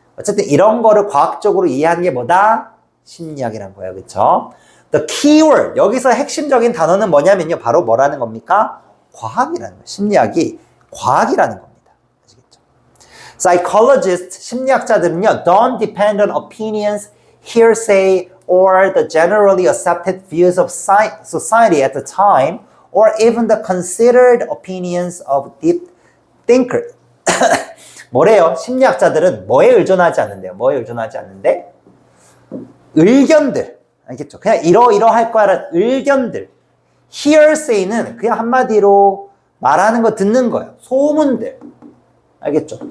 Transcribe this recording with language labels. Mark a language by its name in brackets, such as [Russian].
[Korean] 어쨌든 이런 거를 과학적으로 이해하는 게 뭐다? 심리학이란 거예요. 그렇죠? [English] The keyword. [Korean] 여기서 핵심적인 단어는 뭐냐면요. 바로 뭐라는 겁니까? 과학이라는 거예요. 심리학이 과학이라는 겁니다. 아시겠죠? Psychologists, 심리학자들은요. [English] Don't depend on opinions, hearsay, or the generally accepted views of society at the time, or even the considered opinions of deep thinkers. [Korean] 뭐래요? 심리학자들은 뭐에 의존하지 않는데요? 뭐에 의존하지 않는데? 의견들. 알겠죠? 그냥 이러할 거야라는 의견들. hearsay는 그냥 한마디로 말하는 거 듣는 거예요. 소문들. 알겠죠?